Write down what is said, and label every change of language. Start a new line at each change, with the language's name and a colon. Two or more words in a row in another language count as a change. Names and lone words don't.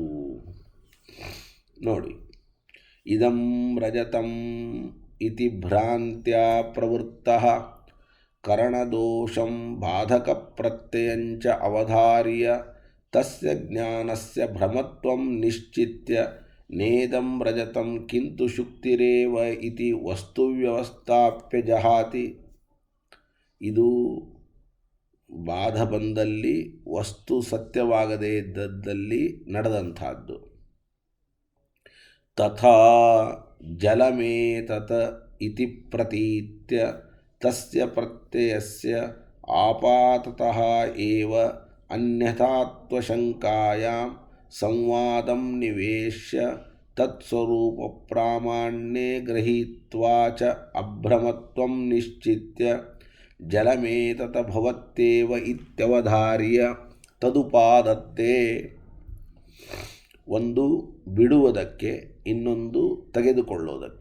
Sanskrit: ನೋಡಿ, ಇದಂ ರಜತಂ ಇತಿ ಭ್ರಾಂತ್ಯ ಪ್ರವೃತ್ತಃ ಕರಣದೋಷಂ ಬಾಧಕ ಪ್ರತ್ಯಯಂಚ ಅವಧಾರ್ಯ ತಸ್ಯ ಜ್ಞಾನಸ್ಯ ಭ್ರಮತ್ವಂ ನಿಶ್ಚಿತ್ಯ ನೇದಂ ರಜತಂ ಕಿಂತು ಶುಕ್ತಿರೇವ ಇತಿ ವಸ್ತು ವ್ಯವಸ್ಥಾಪ್ಯ ಜಹಾತಿ.
Kannada: ಇದು ಬಾಧ ಬಂದಲ್ಲಿ, ವಸ್ತು ಸತ್ಯವಾಗದೇ ಇದ್ದದ್ದಲ್ಲಿ ನಡೆದಂಥದ್ದು.
Sanskrit: ತಥಾ ಜಲಮೇತತ ಇತಿ ಪ್ರತೀತ್ಯ ತಸ್ಯ ಪ್ರತ್ಯಯಸ್ಯ ಆಪಾತತಃ ಏವ ಅನ್ಯಥಾತ್ವಶಂಕಾಯಾಂ ಸಂವಾದಂ ನಿವೇಶ್ಯ ತತ್ಸ್ವರೂಪ ಪ್ರಾಮಾಣ್ಯೇ ಗೃಹೀತ್ವಾ ಚ ಅಭ್ರಮತ್ವಂ ನಿಶ್ಚಿತ್ಯ ಜಲಮೇತತ ಭವತ್ತೇವ ಇತ್ಯವಧಾರ್ಯ ತದುಪಾದತ್ತೆ.
Kannada: ಒಂದು ಬಿಡುವುದಕ್ಕೆ, ಇನ್ನೊಂದು ತೆಗೆದುಕೊಳ್ಳೋದಕ್ಕೆ.